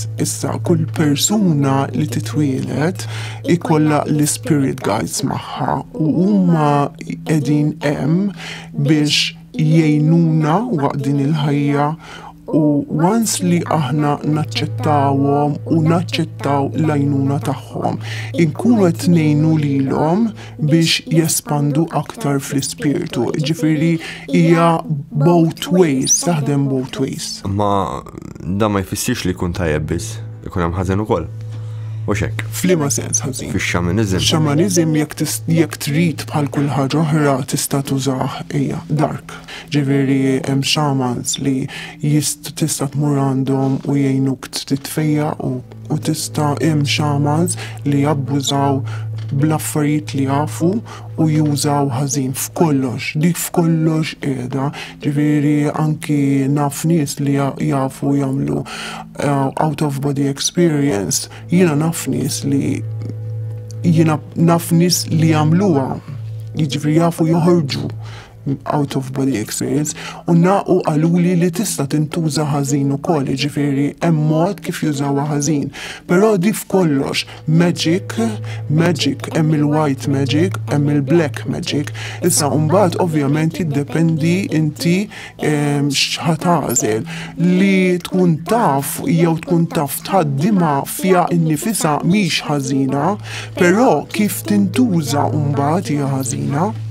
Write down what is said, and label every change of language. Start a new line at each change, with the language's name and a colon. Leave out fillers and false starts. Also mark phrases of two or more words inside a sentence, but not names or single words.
Maltese: Issa kull persuna li titwieled ikollha l-
English: spirit guides
Maltese: magħha u huma qegħdin hemm biex jgħinuna waqt din il-ħajja U once li aħna naċċettawhom u naċċettaw l-għajnuna tagħhom, inkunu qed ngħinu lilhom biex jespandu aktar fl-ispirtu. Ġifieri hija
English: both ways,
Maltese: taħdem
English: both ways.
Maltese: Ma da ma jfissirx li jkun tajjeb biss, ikun hemm ħażen ukoll. U xek. F'liema sens ħażin? Fix-xamanizm. Xamanizm jekk trid bħal kull ħaġa oħra tista' tużah hija dark. Ġifieri hemm shamans li tista' tmur għandhom u jgħinuk titfejja u tista' hemm shamans li jabbużaw bl-affarijiet li jafu u jużaw ħażin f'kollox, dik f'kollox qiegħda, ġifieri anki naf nies li jafu jagħmlu
English: out of body experience,
Maltese: jiena naf nies li jagħmluha, jiġifieri jafu joħorġu
English: out of body experience
Maltese: u naqu għaluli li tista' tintuża ħażin ukoll, ġifieri hemm mod kif jużawha ħażin. Però di f'kollox magic, hemm il-
English: white magic,
Maltese: hemm il-
English: black magic.
Maltese: Issa mbagħad ovvjament jiddependi inti x'ħatażel li tkun taf jew tkun taf tħaddimha fiha innifisha mhix ħażina, però kif tintuża mbagħad hija ħażina.